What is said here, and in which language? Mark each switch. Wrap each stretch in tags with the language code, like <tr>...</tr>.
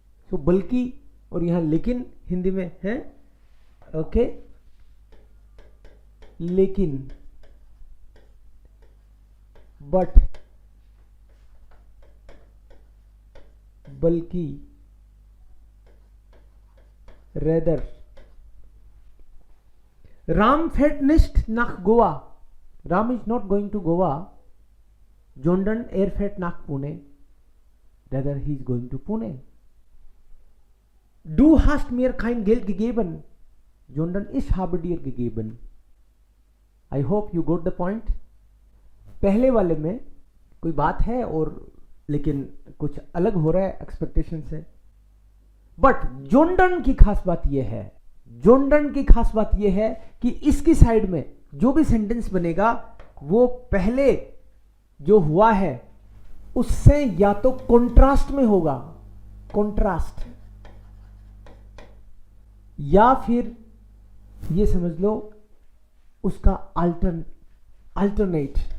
<hi>तो बल्कि और यहां लेकिन हिंदी में है, ओके, लेकिन, बट, बल्कि, rather.</hi> <de>राम fährt nicht nach Goa.</de> <en>Ram is not going to Goa.</en> <de>Jordan air fährt nach Pune.</de> <en>Rather he is going to Pune.</en> <de>Du hast mir kein Geld gegeben. Jordan, ich habe dir gegeben.</de> <en>I hope you got the point.</en> <hi>पहले वाले में कोई बात है और लेकिन कुछ अलग हो रहा है एक्सपेक्टेशन से। बट जोंडन की खास बात यह है, जोंडन की खास बात यह है कि इसकी साइड में जो भी सेंटेंस बनेगा वो पहले जो हुआ है उससे या तो कॉन्ट्रास्ट में होगा, कॉन्ट्रास्ट, या फिर ये समझ लो उसका अल्टरनेट।</hi>